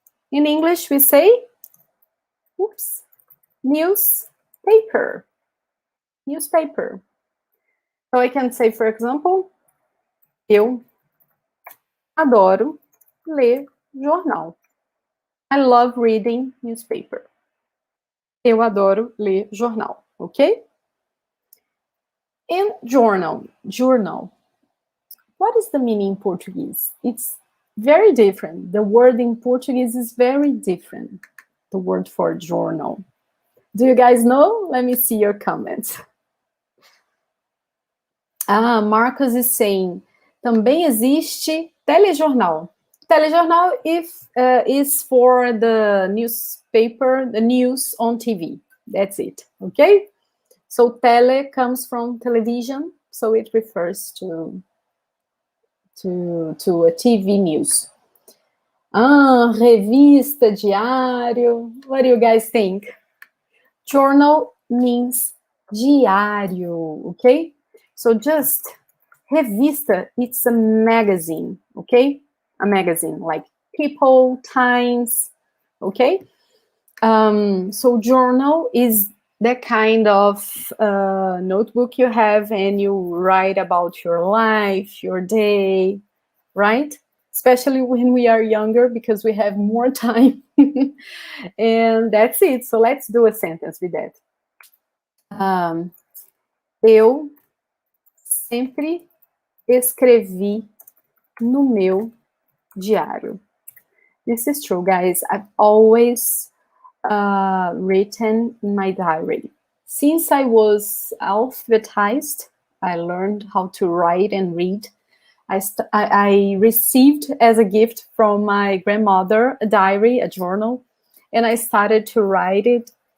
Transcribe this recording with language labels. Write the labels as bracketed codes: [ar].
[en] In English, we say, oops, newspaper. Newspaper. So I can say, for example, [pt] eu adoro ler jornal. [en] I love reading newspaper. [pt] Eu adoro ler jornal, okay? [en] And journal. What is the meaning in Portuguese? It's very different. The word in Portuguese is very different, the word for journal. Do you guys know? Let me see your comments. [pt] Marcos [en] is saying, [pt] também existe telejornal. [en] Telejornal is for the newspaper, the news on TV. That's it, okay? So tele comes from television, so it refers to a TV news. Revista, diário. What do you guys think? Journal means diário, okay? So just revista, it's a magazine, okay? A magazine like People, Times, okay? So journal is that kind of notebook you have and you write about your life, your day, right? Especially when we are younger because we have more time. And that's it. So let's do a sentence with that. [pt] Eu sempre escrevi no meu diário. [en] This is true, guys. I've always written in my diary. Since I was alphabetized, I learned how to write and read. I received as a gift from my grandmother a diary, a journal, and I started to write it.